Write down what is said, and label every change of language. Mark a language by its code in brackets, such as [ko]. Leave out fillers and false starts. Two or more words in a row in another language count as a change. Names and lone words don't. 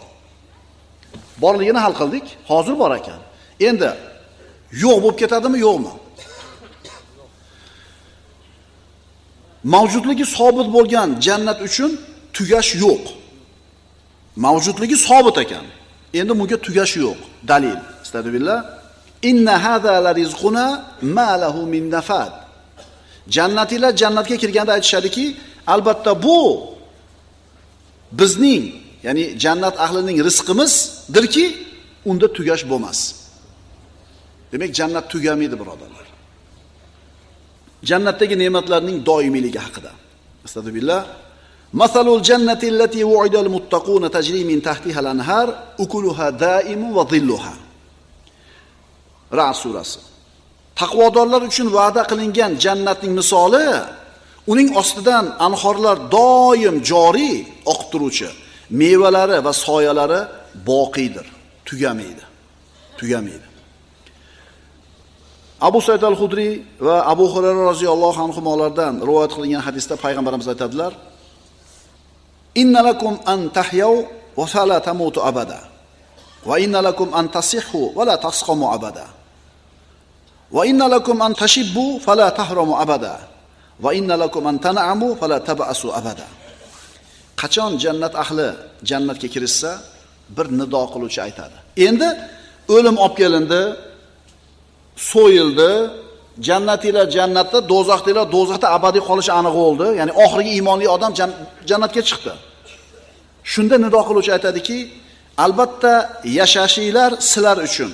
[uz] Borligini hal qildik, hozir bor ekan. Endi yo'q bo'lib ketadimi, yo'qmi? Mavjudligi sobit bo'lgan jannat uchun tugash yo'q. Mavjudligi sobit ekan. Endi bunga tugash yo'q. Dalil. Astagfirullah. [ar] إن هذا لرزقنا ما له من نفاد. [uz] Jannatilar jannatga kirganda aytishadiki, albatta bu bizning, ya'ni jannat ahlining rizqimizdirki, unda tugash bo'lmas. Demak, jannat tugamaydi, birodarlar. Jannatdagi ne'matlarning doimiyligi haqida. Astagfirullah. [ar] مثل الجنة التي وعد المتقون تجري من تحتها الأنهار أكلها دائم وظلها. [uz] Ra'd surasi. Taqvodorlar uchun va'da qilingan jannatning misoli, uning ostidan anhorlar doim joriy oqib turuvchi, mevalari va soyalari boqiydir, tugamaydi. Tugamaydi. Abu Said al-Hudri va Abu Hurayra roziyallohu anhulardan rivoyat qilingan hadisda payg'ambarimiz aytadilar: [ar] إن لكم أن تحيوا و فلا تموتوا أبدا. وإن لكم أن تصحوا ولا تسقموا أبدا. وإن لكم أن تشبوا فلا تهرموا أبدا. وإن لكم أن تنعموا فلا تبأسوا أبدا." [uz] Qachon jannat ahli jannatga kirishsa, bir nido qiluvchi aytadi. Endi o'lim olib kelindi, so'yildi, jannatilar jannatda, do'zaxdagilar do'zaxda abadiy qolishi aniq bo'ldi. Ya'ni oxirgi iymonli odam jannatga chiqdi. Shunda nido qiluvchi aytadiki, albatta yashashinglar sizlar uchun.